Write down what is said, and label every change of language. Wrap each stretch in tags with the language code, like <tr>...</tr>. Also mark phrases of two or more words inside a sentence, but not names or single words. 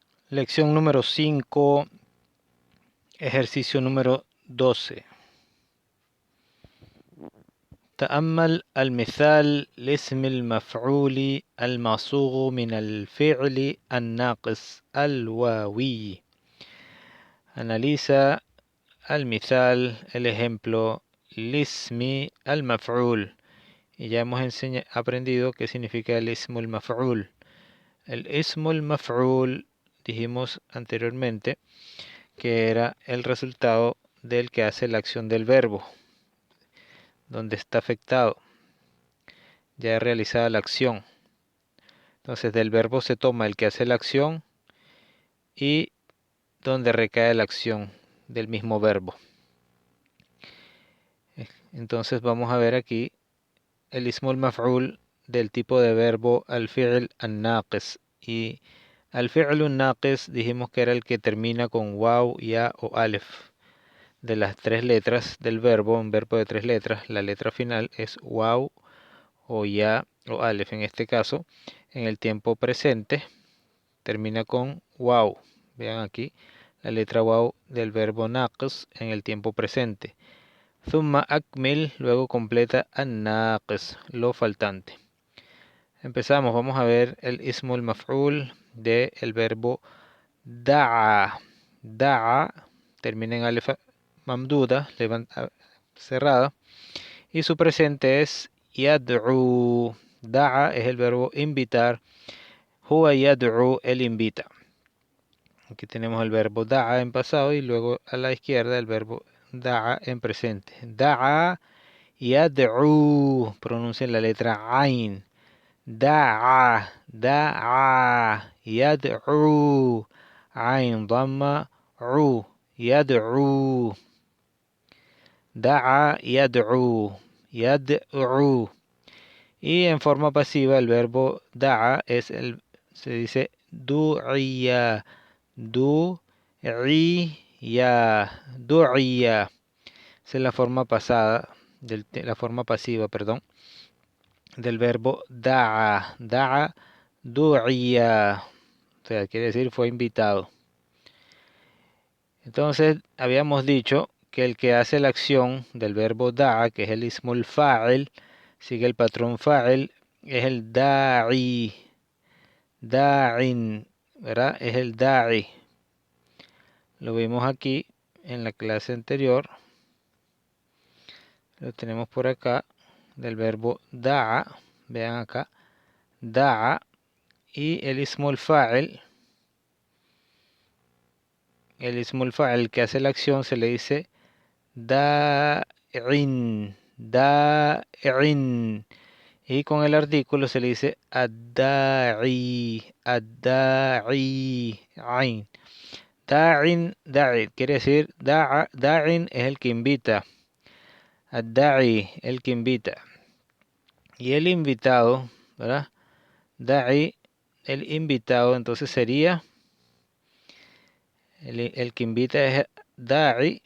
<es>Lección número 5, ejercicio número 12.</es> <ar>تأمل المثال لاسم المفعول المصوغ من الفعل الناقص الواوي.</ar> <es>Analiza el مثال, el ejemplo,</es> <ar>لاسم المفعول.</ar> <es>Y ya hemos aprendido qué significa el</es> <ar>اسم المفعول. El اسم المفعول,</ar> <es>dijimos anteriormente, que era el resultado del que hace la acción del verbo, donde está afectado, ya realizada la acción. Entonces del verbo se toma el que hace la acción y donde recae la acción del mismo verbo. Entonces vamos a ver aquí el</es> <ar>اسم المفعول</ar> <es>del tipo de verbo</es> <ar>الفعل الناقص.</ar> <es>Y</es> <ar>الفعل الناقص</ar> <es>dijimos que era el que termina con waw, ya o alef. De las tres letras del verbo, un verbo de tres letras, la letra final es waw o ya o alef. En este caso, en el tiempo presente, termina con waw. Vean aquí la letra waw del verbo naqis en el tiempo presente.</es> <ar>ثم أكمل,</ar> <es>luego completa an-naqis, lo faltante. Empezamos, vamos a ver el</es> <ar>اسم المفعول</ar> <es>del verbo da'a. Da'a termina en</es> <ar>ألف ممدودة,</ar> <es>cerrada, y su presente es yad'u. Da'a es el verbo invitar,</es> <ar>هو يدعو,</ar> <es>él invita. Aquí tenemos el verbo da'a en pasado y luego a la izquierda el verbo da'a en presente.</es> <ar>دعا يدعو,</ar> <es>pronuncien la letra ain.</es> <ar>دعا، دعا، يدعو، عين ضمة، أُ، يدعو. دعا يدعو، يدعو.</ar> <es>Y en forma pasiva el verbo da'a se dice</es> <ar>دُعِيَ، دُعِيَ، دُعِيَ.</ar> <es>Esa es la forma pasada, la forma pasiva, perdón, del verbo da'a.</es> <ar>دعا دُعِيَ.</ar> <es>O sea, quiere decir fue invitado. Entonces, habíamos dicho que el que hace la acción del verbo da'a, que es el</es> <ar>اسم الفاعل,</ar> <es>sigue el patrón fa'il, es el</es> <ar>داعي، داعٍ,</ar> <es>¿verdad? Es el da'i. Lo vimos aquí en la clase anterior. Lo tenemos por acá, del verbo da'a. Vean acá, da'a. Y el</es> <ar>اسم الفاعل,</ar> <es>que hace la acción se le dice</es> <ar>داعٍ، داعٍ.</ar> <es>Y con el artículo se le dice</es> <ar>الداعي، الداعي، عين. داعٍ، داعي,</ar> <es>quiere decir da'in es el que invita. Ad-da'i, el que invita. Y el invitado, ¿verdad? Da'i, el invitado, entonces sería, el que invita es da'i.</es>